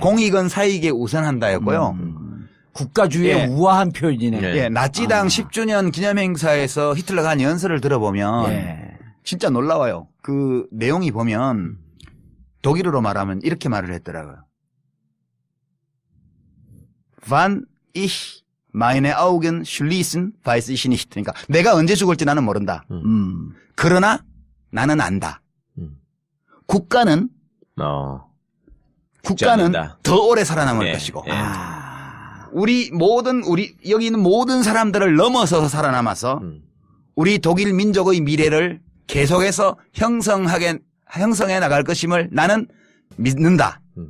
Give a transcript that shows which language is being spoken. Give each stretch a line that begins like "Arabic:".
Korean: 공익은 사익에 우선한다였고요. 국가주의의 예. 우아한 표현이네. 예. 예, 나치당 10주년 기념행사에서 히틀러가 한 연설을 들어보면 예. 진짜 놀라워요. 그 내용이 보면 독일어로 말하면 이렇게 말을 했더라고요.
German: Wann ich meine Augen schließen, weiß ich nicht.
Korean: 그러니까 내가 언제 죽을지 나는 모른다. 그러나 나는 안다. 국가는 죽지 국가는 않는다. 더 오래 살아남을 예, 것이고 예. 우리 여기 있는 모든 사람들을 넘어서서 살아남아서 우리 독일 민족의 미래를 계속해서 형성해 나갈 것임을 나는 믿는다.